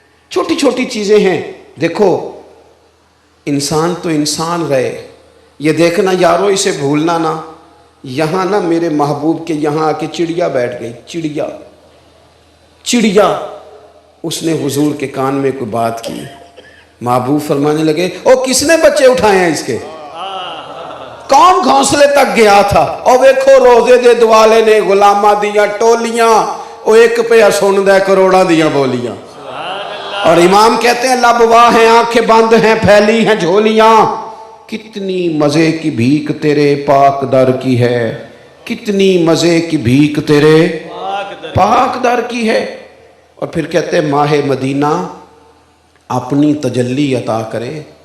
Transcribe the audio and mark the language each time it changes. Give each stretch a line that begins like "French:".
Urdu: چھوٹی چھوٹی چیزیں ہیں. دیکھو انسان تو انسان رہے. یہ دیکھنا یارو، اسے بھولنا نا. یہاں نا میرے محبوب کے یہاں آ کے چڑیا بیٹھ گئی. چڑیا اس نے حضور کے کان میں کوئی بات کی. محبوب فرمانے لگے او کس نے بچے اٹھائے ہیں اس کے؟ کون گھونسلے تک گیا تھا؟
Punjabi: او ویکھو روزے دے دوالے نے غلامہ دیاں ٹولیاں، او ایک پہ سن دے کروڑا دیاں بولیاں.
Urdu: اور امام کہتے ہیں لب واہ ہیں، آنکھیں بند ہیں، پھیلی ہیں جھولیاں. کتنی مزے کی بھیک تیرے پاک در کی ہے، کتنی مزے کی بھیک تیرے پاک در کی ہے. اور پھر کہتے ہیں ماہ مدینہ اپنی تجلی عطا کرے.